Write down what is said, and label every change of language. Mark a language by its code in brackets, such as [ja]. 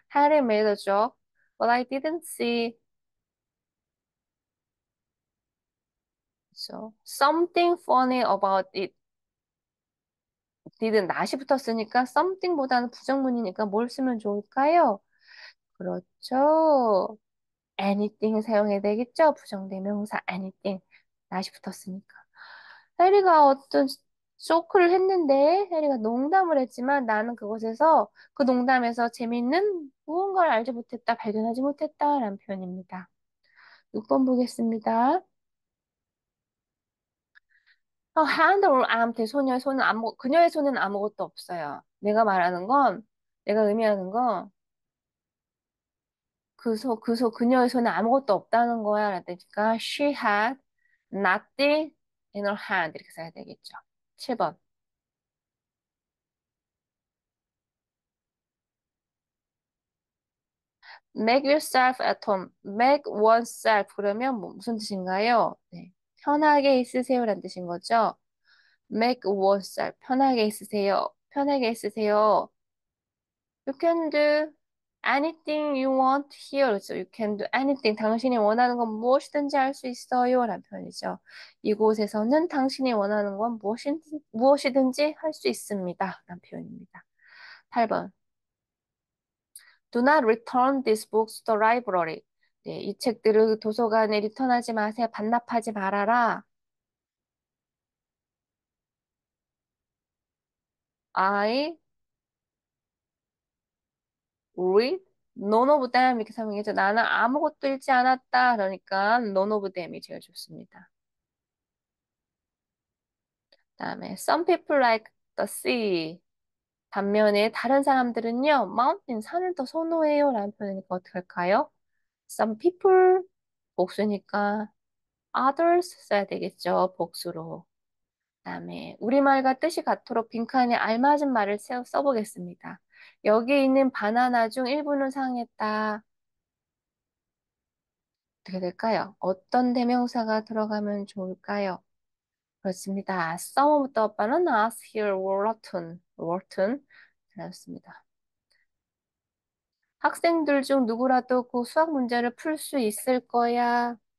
[en] Harry made a joke, but I didn't see so something funny about it. [ko] didn't not이 붙었으니까 something보다는 부정문이니까 뭘 쓰면 좋을까요? 그렇죠. anything 사용해야 되겠죠? 부정대명사 anything. not이 붙었으니까. 해리가 어떤 쇼크를 했는데 해리가 농담을 했지만 나는 그곳에서 그 농담에서 재미있는 무언가를 알지 못했다, 발견하지 못했다라는 표현입니다. 6번 보겠습니다. [en] hand or arm [ko] 소녀의 손은 그녀의 손은 아무것도 없어요. 내가 의미하는 건 그녀의 손에 아무것도 없다는 거야. 라니까 [en] she had nothing in her hand [ko] 이렇게 써야 되겠죠. 7번. [en] Make yourself at home. Make oneself. [ko] 그러면 무슨 뜻인가요? 네. 편하게 있으세요라는 뜻인 거죠. [en] Make oneself. [ko] 편하게 있으세요. 편하게 있으세요. [en] You can do anything you want here. [ko] 그렇죠. [en] You can do anything. [ko] 당신이 원하는 건 무엇이든지 할 수 있어요. 라는 표현이죠. 이곳에서는 당신이 원하는 건 무엇이든지 할 수 있습니다. 라는 표현입니다. 8번. [en] Do not return these books to the library. [ko] 네, 이 책들을 도서관에 리턴하지 마세요. 반납하지 말아라. [en] I read none of them [ko] 이렇게 설명해줘. 나는 아무것도 읽지 않았다. 그러니까 none of them이 제일 좋습니다. 그다음에 [en] some people like the sea. [ko] 반면에 다른 사람들은요, mountain 산을 더 선호해요. 라는 표현이니까 어떻게 할까요? Some people 복수니까 others 써야 되겠죠. 복수로. 그다음에 우리말과 뜻이 같도록 빈칸에 알맞은 말을 써보겠습니다. 여기 있는 바나나 중 일부는 상했다. 어떻게 될까요? 어떤 대명사가 들어가면 좋을까요? 그렇습니다. [en] Some of the bananas here were rotten. [ko] rotten. 잘했습니다. 학생들 중 누구라도 그 수학 문제를 풀 수 있을 거야.